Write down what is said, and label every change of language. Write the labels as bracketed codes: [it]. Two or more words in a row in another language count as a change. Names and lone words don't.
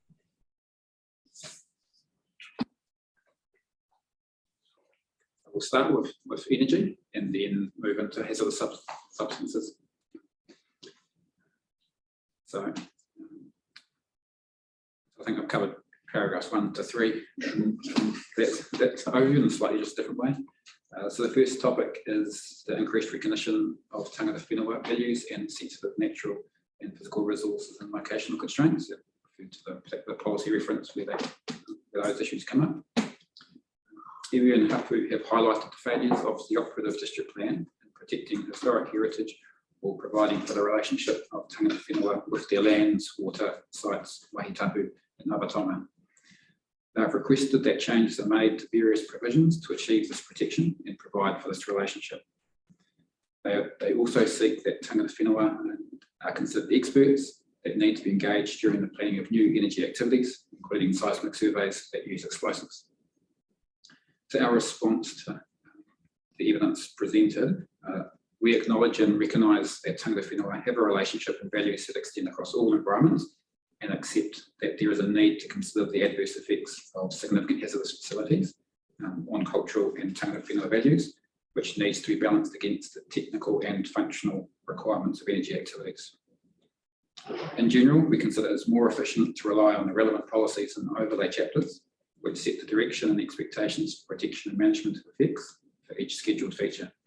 [en] We'll start with energy and then move into hazardous substances. So I think I've covered paragraphs 1 to 3. That's overview in a slightly just different way. So the first topic is the increased recognition of [mi] tangata whenua [en] values and sensitive natural and physical resources and locational constraints. Referred to the particular policy reference where those issues come up. Iwi and Hapu have highlighted the failures of the operative district plan in protecting historic heritage or providing for the relationship of [mi] tangata whenua [en] with their lands, water, sites, wahitapu and awatonga. They have requested that changes are made to various provisions to achieve this protection and provide for this relationship. They also seek that [mi] tangata whenua [en] are considered experts that need to be engaged during the planning of new energy activities, including seismic surveys that use explosives. So our response to the evidence presented, we acknowledge and recognise that [mi] tangata whenua [en] have a relationship and values that extend across all environments, and accept that there is a need to consider the adverse effects of significant hazardous facilities on cultural and [mi] tangata whenua [en] values, which needs to be balanced against the technical and functional requirements of energy activities. In general, we consider it as more efficient to rely on the relevant policies and overlay chapters, which set the direction and expectations for protection and management of effects for each scheduled feature.